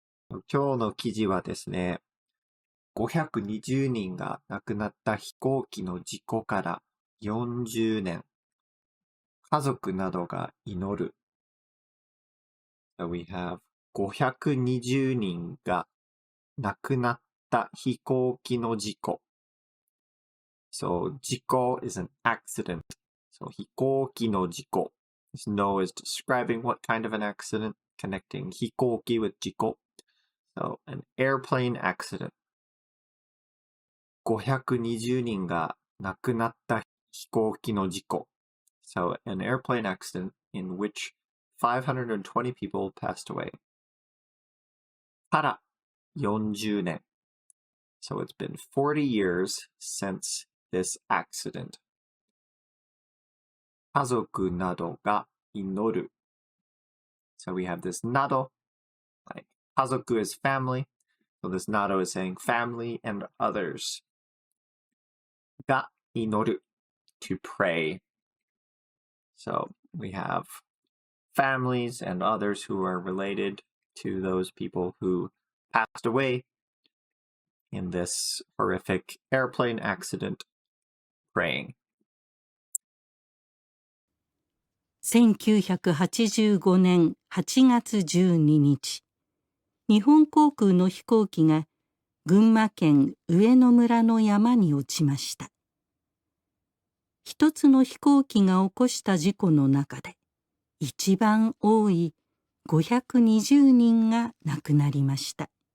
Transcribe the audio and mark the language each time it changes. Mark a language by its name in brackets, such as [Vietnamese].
[Japanese] 今日の記事はですね、520人が亡くなった飛行機の事故から40年、家族などが祈る。 [English] So we have [Japanese] 520人が亡くなった飛行機の事故。 [English] So 事故 is an accident. So [Japanese] 飛行機の事故. [English] No is describing what kind of an accident, connecting 飛行機 with 事故. So an airplane accident. [Japanese] 520人が亡くなった飛行機の事故。 [English] So an airplane accident in which 520 people passed away. [Japanese] から40年. [English] So it's been 40 years since this accident. [Japanese] 家族などが祈る. [English] So we have this など, like 家族 is family. So this など is saying family and others. [Japanese] が祈る, [English] to pray. So we have families and others who are related to those people who passed away in this horrific airplane accident praying. [Japanese] 1985年8月12日、日本航空の飛行機が群馬県上野村の山に落ちました。一つの飛行機が起こした事故の中で一番多い520人が亡くなりました。